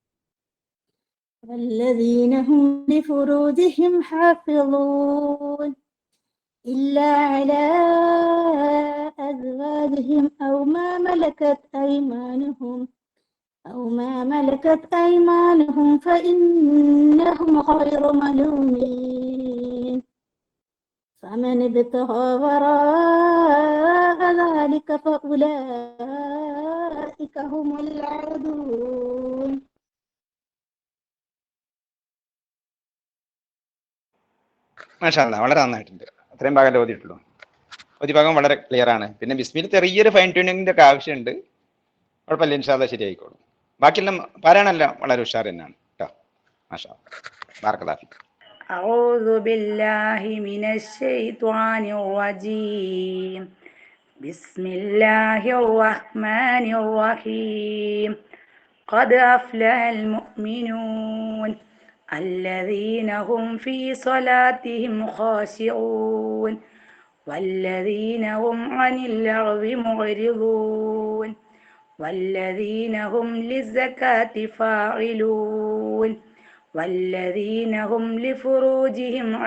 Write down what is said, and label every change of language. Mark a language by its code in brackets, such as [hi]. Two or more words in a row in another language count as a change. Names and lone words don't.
[ar] والذين هم لفروجهم حافظون إلا على أزواجهم أو ما ملكت أيمانهم فإنهم غير ملومين فمن ابتغى وراء ذلك فأولئك هم العادون. ما شاء الله, [ml] വളരെ നന്നായിട്ടുണ്ട്. അത്രയും ഭാഗം ഓതിയിട്ടുള്ളൂ. ഒരു ഭാഗം വളരെ ക്ലിയർ ആണ്. പിന്നെ ബിസ്മിൽ ചെറിയൊരു [en] fine tuning [ml] ഒക്കെ ആവശ്യമുണ്ട്. കുഴപ്പമില്ല, [ar] إن شاء الله [ml] ശരിയായിക്കോളും. ബാക്കിയെല്ലാം പാരായണമെല്ലാം വളരെ ഉഷാർ തന്നെയാണ് കേട്ടോ. [ar] ما شاء الله، بارك الله فيك. أعوذ بالله من الشيطان الرجيم. بسم الله الرحمن الرحيم. قد أفلح المؤمنون الذين هم في صلاتهم خاشعون والذين هم عن اللغو معرضون والذين هم للزكاة فاعلون والذين هم لفروجهم